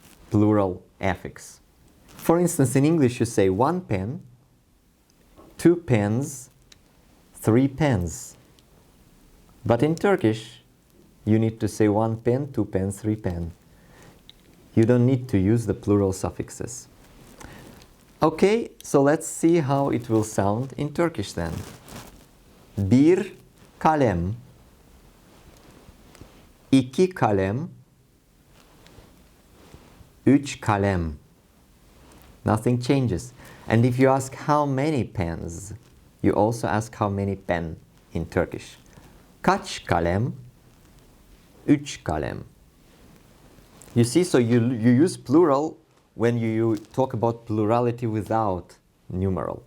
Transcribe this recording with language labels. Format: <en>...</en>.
<en>plural affix. For instance, in English you say one pen, two pens, three pens. But in Turkish, you need to say one pen, two pens, three pen. You don't need to use the plural suffixes. Okay, so let's see how it will sound in Turkish then.</en> <tr>Bir kalem, iki kalem, üç kalem.</tr> <en>Nothing changes. And if you ask how many pens, you also ask how many pen in Turkish.</en> <tr>Kaç kalem? Üç kalem.</tr> <en>You see, so you use plural when you talk about plurality without numeral.</en>